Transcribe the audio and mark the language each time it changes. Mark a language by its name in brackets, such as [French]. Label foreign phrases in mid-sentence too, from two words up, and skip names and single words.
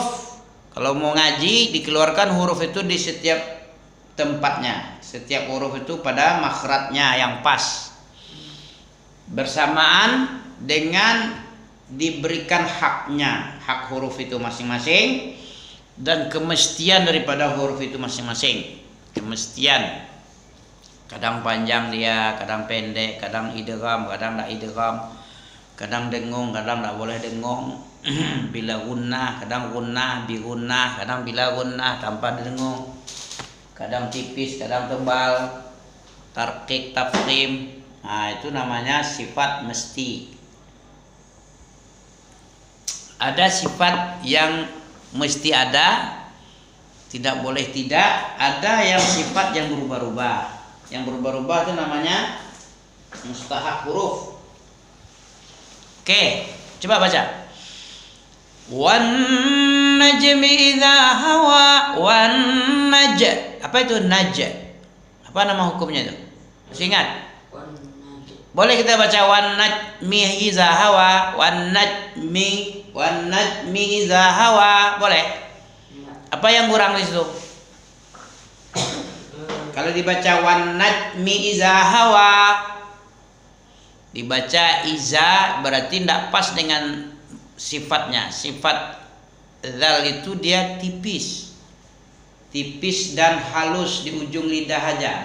[Indonesian] Kalau mau ngaji, dikeluarkan huruf itu di setiap tempatnya. Setiap huruf itu pada makhrajnya yang pas, bersamaan dengan diberikan haknya, hak huruf itu masing-masing, dan kemestian daripada huruf itu masing-masing. Kemestian, kadang panjang dia, kadang pendek, kadang idgham, kadang tak idgham, kadang dengung, kadang tak boleh dengung. [Arabic] بلا غنة, [Indonesian] kadang gunnah, [Arabic] بغنة, [Indonesian] kadang [Arabic] بلا غنة [Indonesian] tanpa dengung, kadang tipis, kadang tebal, tarqiq, tafkhim. Nah, itu namanya sifat mesti. Ada sifat yang mesti ada, Tidak boleh tidak. Ada yang sifat yang berubah-ubah. Yang berubah-ubah itu namanya mustahak huruf. Oke, coba baca. [Arabic] والنجم إذا هوى والنج. [Indonesian] Apa itu naj? Apa nama hukumnya itu? Masih ingat? Boleh kita baca [Arabic] والنجم إذا هوى والنجم إذا هوى, [Indonesian] boleh? Apa yang kurang di situ? Kalau dibaca [Arabic] والنجم إذا هوى, [Indonesian] dibaca iza berarti tidak pas dengan sifatnya. Sifat zal itu dia tipis dan halus di ujung lidah aja.